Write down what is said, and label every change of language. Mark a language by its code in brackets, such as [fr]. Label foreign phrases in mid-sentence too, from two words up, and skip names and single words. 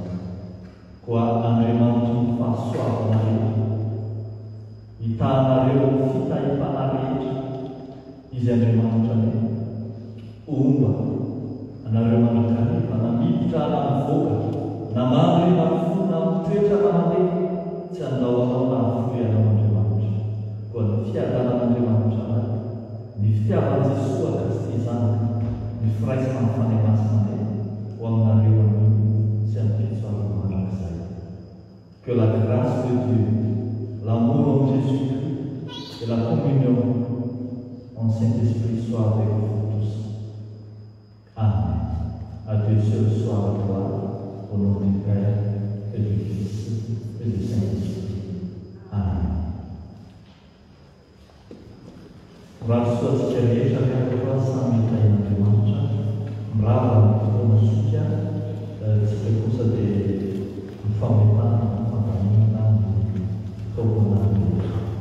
[mg] Koa Andriamanitra ny fahasoavana rehetra, hitanareo ny fitahipana rehetra izy Andriamanitra ny omba anareo manakariva na miditra na mivoaka na mandry na mifo na mitoetra na mandeha tsy andao anao na hafoy anao Andriamanitra. Koa ny fiadanan'Andriamanitra anay, ny fitiavan'i Jesosy a Kristy zanaka, ny firaisana ny fanahy masina ho aminareo anio sy amin'ny fitsoarana manak'izay. [fr] Que la grâce de Dieu, l'amour en Jésus-Christ et la communion en Saint-Esprit soit avec vous tous. Amen. À Dieu seul soit la gloire, au nom du Père et du Fils et du Saint-Esprit. Amen. [mg] Raha soa tsika rehetra miaraka samy mitahina Andriamanitra, mirava ny fotoana sika, tsika kosa dia mifametana fampanina ny taovana rehetra.